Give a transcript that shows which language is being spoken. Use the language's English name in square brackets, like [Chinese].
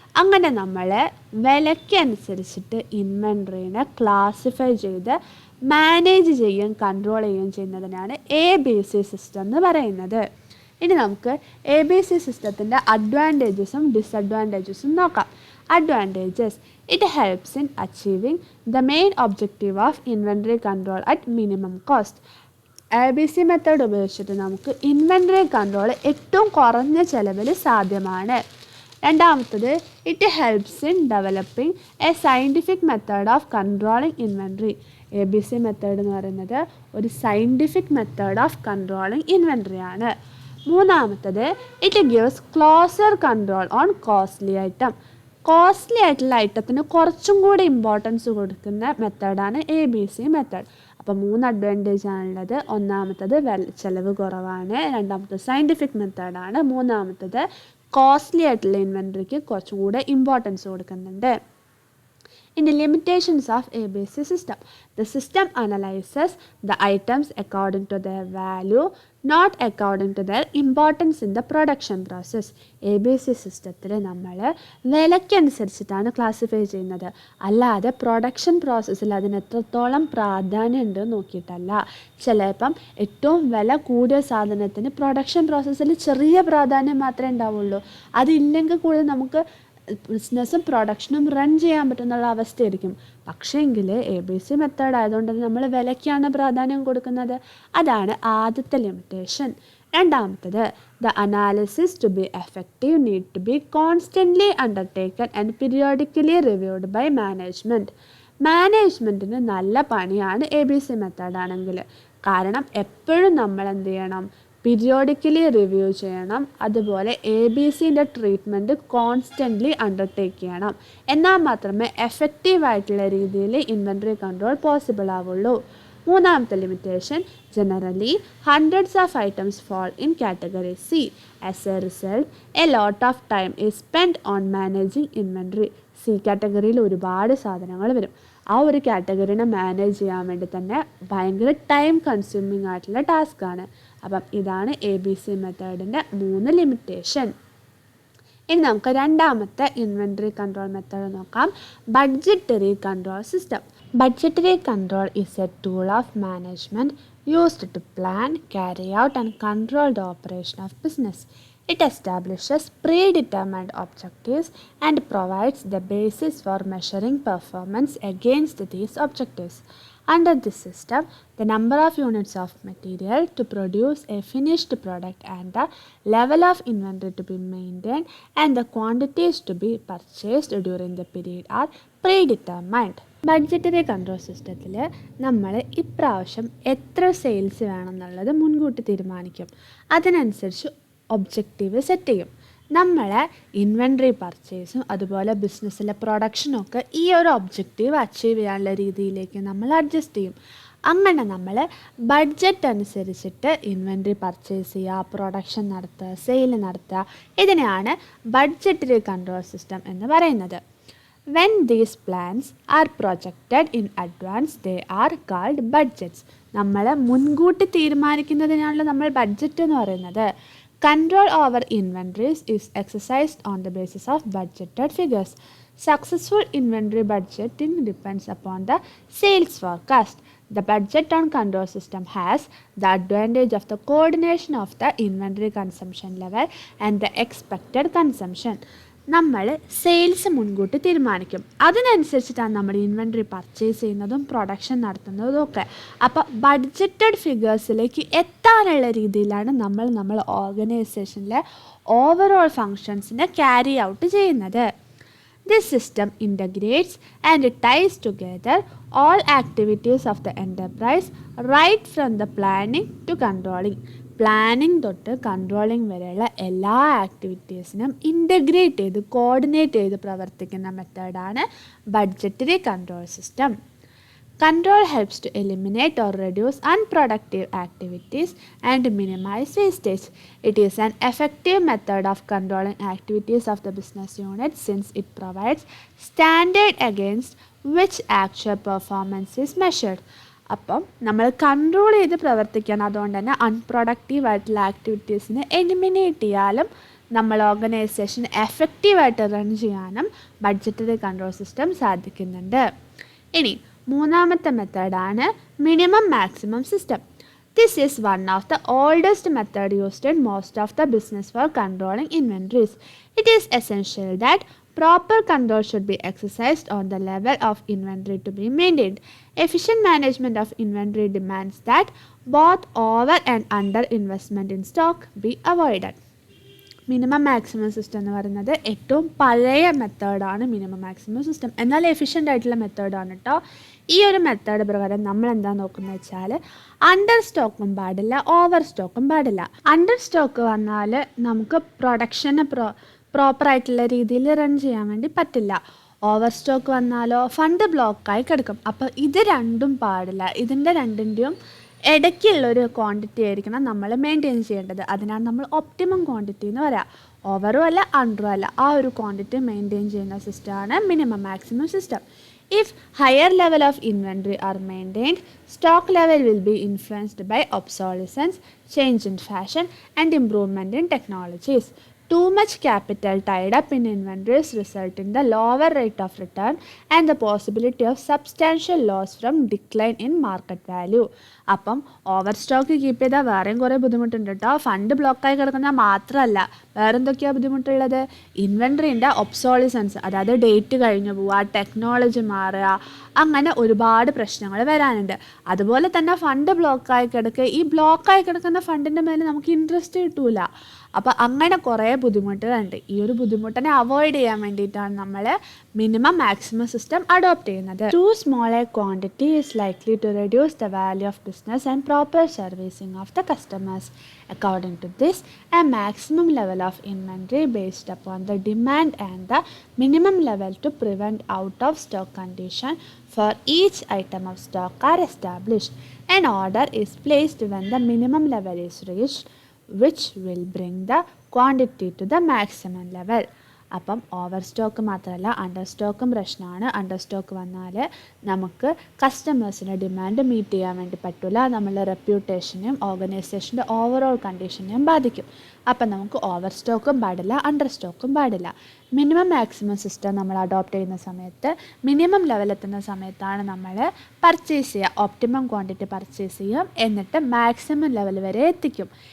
[Malayalam] അങ്ങനെ നമ്മൾ വിലയ്ക്കനുസരിച്ചിട്ട് ഇൻവെൻട്രീനെ ക്ലാസിഫൈ ചെയ്ത് മാനേജ് ചെയ്യുകയും കൺട്രോൾ ചെയ്യുകയും ചെയ്യുന്നതിനാണ് ABC സിസ്റ്റം എന്ന് പറയുന്നത്. ഇനി നമുക്ക് ABC സിസ്റ്റത്തിൻ്റെ അഡ്വാൻറ്റേജസും ഡിസഡ്വാൻറ്റേജസും നോക്കാം. [English] Advantages: it helps in achieving the main objective of inventory control at minimum cost. [Malayalam] ABC method ഉപയോഗിച്ചിട്ട് നമുക്ക് ഇൻവെൻറ്ററി കൺട്രോൾ ഏറ്റവും കുറഞ്ഞ ചിലവിൽ സാധ്യമാണ്. രണ്ടാമത്തത് [English] It helps in developing a scientific method of controlling inventory. [Malayalam] ABC method എന്ന് പറയുന്നത് ഒരു scientific method of controlling inventory ആണ്. മൂന്നാമത്തത് [English] It gives closer control on costly item. [Malayalam] Costly ആയിട്ടുള്ള ഐറ്റത്തിന് കുറച്ചും കൂടി ഇമ്പോർട്ടൻസ് കൊടുക്കുന്ന മെത്തേഡാണ് ABC മെത്തേഡ്. അപ്പോൾ 3 അഡ്വാൻറ്റേജ് ആണുള്ളത്. ഒന്നാമത്തത് ചിലവ് കുറവാണ്, രണ്ടാമത്തത് സയൻറ്റിഫിക് മെത്തേഡാണ്, മൂന്നാമത്തത് കോസ്റ്റ്ലി ആയിട്ടുള്ള ഇൻവെൻറ്ററിക്ക് കുറച്ചും കൂടെ ഇമ്പോർട്ടൻസ് കൊടുക്കുന്നുണ്ട്. [English] In the limitations of ABC system, the system analyzes the items according to their value, not according to their importance in the production process. [Malayalam] ABC സിസ്റ്റത്തിൽ നമ്മൾ വിലയ്ക്കനുസരിച്ചിട്ടാണ് ക്ലാസിഫൈ ചെയ്യുന്നത്, അല്ലാതെ പ്രൊഡക്ഷൻ പ്രോസസ്സിൽ അതിന് എത്രത്തോളം പ്രാധാന്യം ഉണ്ട് നോക്കിയിട്ടല്ല. ചിലപ്പം ഏറ്റവും വില കൂടിയ സാധനത്തിന് പ്രൊഡക്ഷൻ പ്രോസസ്സിൽ ചെറിയ പ്രാധാന്യം മാത്രമേ ഉണ്ടാവുള്ളൂ. അതില്ലെങ്കിൽ കൂടി നമുക്ക് ബിസിനസ്സും പ്രൊഡക്ഷനും റൺ ചെയ്യാൻ പറ്റുന്നുള്ള അവസ്ഥയായിരിക്കും. പക്ഷേങ്കിൽ ABC മെത്തേഡ് ആയതുകൊണ്ട് നമ്മൾ വിലയ്ക്കാണ് പ്രാധാന്യം കൊടുക്കുന്നത്. അതാണ് ആദ്യത്തെ ലിമിറ്റേഷൻ. രണ്ടാമത്തത് [English] The analysis to be effective need to be constantly undertaken and periodically reviewed by management. [Malayalam] മാനേജ്മെൻറ്റിന് നല്ല പണിയാണ് ABC മെത്തേഡാണെങ്കിൽ. കാരണം എപ്പോഴും നമ്മൾ എന്ത് ചെയ്യണം, പീരിയോഡിക്കലി റിവ്യൂ ചെയ്യണം. അതുപോലെ ABCൻ്റെ ട്രീറ്റ്മെൻറ്റ് കോൺസ്റ്റൻ്റ്ലി അണ്ടർടേക്ക് ചെയ്യണം. എന്നാൽ മാത്രമേ എഫക്റ്റീവായിട്ടുള്ള രീതിയിൽ ഇൻവെൻറ്ററി കൺട്രോൾ പോസിബിൾ ആവുള്ളൂ. മൂന്നാമത്തെ limitation [English] Generally hundreds of items fall in category C. As a result, a lot of time is spent on managing inventory. [Malayalam] C കാറ്റഗറിയിൽ ഒരുപാട് സാധനങ്ങൾ വരും. ആ ഒരു കാറ്റഗറിനെ മാനേജ് ചെയ്യാൻ വേണ്ടി തന്നെ ഭയങ്കര ടൈം കൺസ്യൂമിങ് ആയിട്ടുള്ള ടാസ്ക്കാണ്. അപ്പം ഇതാണ് ABC മെത്തേഡിൻ്റെ 3 ലിമിറ്റേഷൻ. ഇനി നമുക്ക് രണ്ടാമത്തെ ഇൻവെൻറ്ററി കൺട്രോൾ മെത്തേഡ് നോക്കാം. Budgetary control system. [English] Budgetary control is a tool of management used to plan, carry out and control the operation of business. It establishes predetermined objectives and provides the basis for measuring performance against these objectives. Under this system, the number of units of material to produce a finished product and the level of inventory to be maintained and the quantities to be purchased during the period are predetermined. [Malayalam] Budgetary control സിസ്റ്റത്തിൽ നമ്മൾ ഇപ്രാവശ്യം എത്ര sales വേണമെന്നുള്ളത് മുൻകൂട്ടി തീരുമാനിക്കും. അതിനനുസരിച്ച് objective set ചെയ്യും. നമ്മൾ inventory പർച്ചേസും അതുപോലെ ബിസിനസ്സിലെ പ്രൊഡക്ഷനൊക്കെ ഈ ഒരു ഒബ്ജക്റ്റീവ് അച്ചീവ് ചെയ്യാനുള്ള രീതിയിലേക്ക് നമ്മൾ അഡ്ജസ്റ്റ് ചെയ്യും. അങ്ങനെ നമ്മൾ ബഡ്ജറ്റ് അനുസരിച്ചിട്ട് ഇൻവെൻട്രി പർച്ചേസ് ചെയ്യുക, പ്രൊഡക്ഷൻ നടത്തുക, സെയിൽ നടത്തുക. ഇതിനെയാണ് ബഡ്ജറ്ററി കൺട്രോൾ സിസ്റ്റം എന്ന് പറയുന്നത്. [English] When these plans are projected in advance, they are called budgets. [Malayalam] നമ്മൾ മുൻകൂട്ടി തീരുമാനിക്കുന്നതിനാണല്ലോ നമ്മൾ ബഡ്ജറ്റ് എന്ന് പറയുന്നത്. [English] Control over inventories is exercised on the basis of budgeted figures. Successful inventory budgeting depends upon the sales forecast. The budget on control system has the advantage of the coordination of the inventory consumption level and the expected consumption. [Malayalam] നമ്മൾ sales മുൻകൂട്ടി തീരുമാനിക്കും. അതിനനുസരിച്ചിട്ടാണ് നമ്മൾ inventory purchase ചെയ്യുന്നതും production നടത്തുന്നതും ഒക്കെ. അപ്പോൾ budgeted ഫിഗേഴ്സിലേക്ക് എത്താനുള്ള രീതിയിലാണ് നമ്മൾ ഓർഗനൈസേഷനിലെ ഓവറോൾ ഫങ്ഷൻസിനെ ക്യാരി ഔട്ട് ചെയ്യുന്നത്. [English] This system integrates and ties together all activities of the enterprise right from the planning to controlling. [Malayalam] Planning തൊട്ട് കൺട്രോളിങ് വരെയുള്ള എല്ലാ ആക്ടിവിറ്റീസിനും ഇൻ്റഗ്രേറ്റ് ചെയ്ത് കോർഡിനേറ്റ് ചെയ്ത് പ്രവർത്തിക്കുന്ന മെത്തേഡാണ് budgetary control system. [English] Control helps to eliminate or reduce unproductive activities and minimize wastage. It is an effective method of controlling activities of the business unit since it provides standard against which actual performance is measured. [Malayalam] അപ്പം നമ്മൾ control ചെയ്ത് പ്രവർത്തിക്കാൻ, അതുകൊണ്ട് തന്നെ അൺപ്രൊഡക്റ്റീവായിട്ടുള്ള ആക്ടിവിറ്റീസിനെ eliminate ചെയ്യാനും നമ്മൾ organisation എഫക്റ്റീവായിട്ട് run ചെയ്യാനും ബഡ്ജറ്ററി കൺട്രോൾ സിസ്റ്റം സാധിക്കുന്നുണ്ട്. ഇനി മൂന്നാമത്തെ മെത്തേഡാണ് minimum maximum system. [English] This is one of the oldest method used in most of the business for controlling inventories. It is essential that proper control should be exercised on the level of inventory to be maintained. Efficient management of inventory demands that both over and under investment in stock be avoided. [Malayalam] Minimum maximum system എന്ന് പറയുന്നത് ഏറ്റവും പഴയ മെത്തേഡാണ് minimum maximum system. എന്നാൽ efficient ആയിട്ടുള്ള മെത്തേഡാണ് കേട്ടോ. ഈ ഒരു മെത്തേഡ് പ്രകാരം നമ്മൾ എന്താ നോക്കുന്നത് വെച്ചാൽ അണ്ടർ സ്റ്റോക്കും പാടില്ല, ഓവർ സ്റ്റോക്കും പാടില്ല. അണ്ടർ സ്റ്റോക്ക് വന്നാൽ നമുക്ക് പ്രൊഡക്ഷനെ പ്രോപ്പറായിട്ടുള്ള രീതിയിൽ റൺ ചെയ്യാൻ വേണ്ടി പറ്റില്ല. ഓവർ സ്റ്റോക്ക് വന്നാലോ ഫണ്ട് ബ്ലോക്കായി കിടക്കും. അപ്പോൾ ഇത് രണ്ടും പാടില്ല. ഇതിൻ്റെ രണ്ടിൻ്റെയും ഇടയ്ക്കുള്ളൊരു ക്വാണ്ടിറ്റി ആയിരിക്കണം നമ്മൾ മെയിൻറ്റെയിൻ ചെയ്യേണ്ടത്. അതിനാണ് നമ്മൾ ഒപ്റ്റിമം ക്വാണ്ടിറ്റി എന്ന് പറയാം. ഓവറും അല്ല അണ്ടറും അല്ല, ആ ഒരു ക്വാണ്ടിറ്റി മെയിൻറ്റെയിൻ ചെയ്യുന്ന സിസ്റ്റമാണ് minimum maximum system. [English] If higher level of inventory are maintained, stock level will be influenced by obsolescence, change in fashion, and improvement in technologies. Too much capital tied up in inventories result in the lower rate of return and the possibility of substantial loss from decline in market value. [Malayalam] അപ്പം over stock keep ചെയ്താൽ വേറെയും കുറേ ബുദ്ധിമുട്ടുണ്ട് കേട്ടോ. Fund ബ്ലോക്കായി കിടക്കുന്നത് മാത്രമല്ല, വേറെ എന്തൊക്കെയാണ് ബുദ്ധിമുട്ടുള്ളത്? ഇൻവെൻട്രീൻ്റെ ഒബ്സോളിസൻസ്, അതായത് ഡേറ്റ് കഴിഞ്ഞു പോവുക, ടെക്നോളജി മാറുക, അങ്ങനെ ഒരുപാട് പ്രശ്നങ്ങൾ വരാനുണ്ട്. അതുപോലെ തന്നെ ഫണ്ട് ബ്ലോക്കായി കിടക്കുക. ഈ ബ്ലോക്കായി കിടക്കുന്ന ഫണ്ടിൻ്റെ മേലെ നമുക്ക് ഇൻട്രസ്റ്റ് കിട്ടൂല. അപ്പോൾ അങ്ങനെ കുറേ ബുദ്ധിമുട്ടുകളുണ്ട്. ഈ ഒരു ബുദ്ധിമുട്ടിനെ അവോയ്ഡ് ചെയ്യാൻ വേണ്ടിയിട്ടാണ് നമ്മൾ മിനിമം മാക്സിമം സിസ്റ്റം അഡോപ്റ്റ് ചെയ്യുന്നത്. [English] Too small a quantity is likely to reduce the value of business and proper servicing of the customers. According to this, a maximum level of inventory based upon the demand and the minimum level to prevent out of stock condition for each item of stock are established. An order is placed when the minimum level is reached, which will bring the quantity to the maximum level. [Malayalam] അപ്പം over stock മാത്രമല്ല under സ്റ്റോക്കും പ്രശ്നമാണ്. Under stock വന്നാൽ നമുക്ക് കസ്റ്റമേഴ്സിൻ്റെ demand meet ചെയ്യാൻ വേണ്ടി പറ്റില്ല. നമ്മളുടെ റെപ്യൂട്ടേഷനെയും ഓർഗനൈസേഷൻ്റെ overall കണ്ടീഷനെയും ബാധിക്കും. അപ്പം നമുക്ക് ഓവർ സ്റ്റോക്കും പാടില്ല, അണ്ടർ സ്റ്റോക്കും പാടില്ല. മിനിമം മാക്സിമം സിസ്റ്റം നമ്മൾ അഡോപ്റ്റ് ചെയ്യുന്ന സമയത്ത് മിനിമം ലെവലെത്തുന്ന സമയത്താണ് നമ്മൾ പർച്ചേസ് ചെയ്യുക, ഒപ്റ്റിമം ക്വാണ്ടിറ്റി പർച്ചേസ് ചെയ്യും, എന്നിട്ട് മാക്സിമം ലെവൽ വരെ എത്തിക്കും.